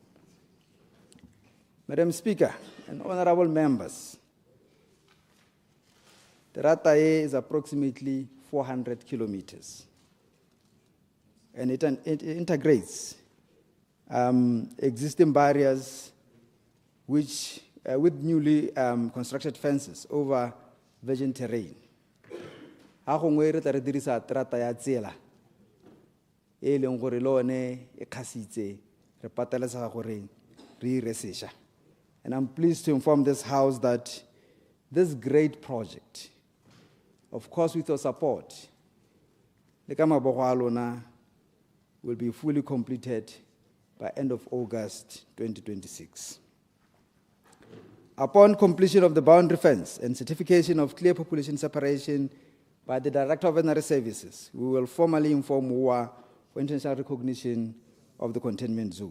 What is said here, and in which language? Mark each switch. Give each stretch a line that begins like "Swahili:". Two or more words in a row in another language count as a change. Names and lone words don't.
English: Madam Speaker and honorable members, the Rataye is approximately 400 kilometers, and it integrates existing barriers which, with newly constructed fences over virgin terrain.
Tswana: Ha gongwe re tla re dirisa terata ya tsela e leng gore le one e khasitse re pateletsega gore re ire sešwa.
English: And I'm pleased to inform this House that this great project, of course with your support,
Tswana: le ka mabogo a lona,
English: will be fully completed by end of August 2026. Upon completion of the boundary fence and certification of clear population separation by the Director of Veterinary Services, we will formally inform WOA for international recognition of the containment zone.